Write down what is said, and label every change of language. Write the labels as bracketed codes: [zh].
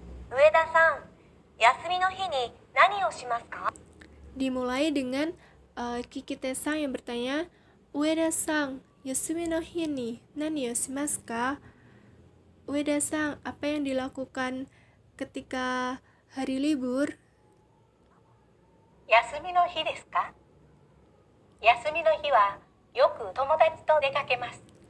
[ja] Ueda-san, 休みの日に何をしますか? [id] Dimulai dengan Kikite-san yang bertanya, Ueda-san, [ja] yasumi no hi ni nani o shimasu ka? [id] Ueda-san, apa yang dilakukan ketika hari libur? [ja] 休みの日ですか? 休みの日はよく友達と出かけます。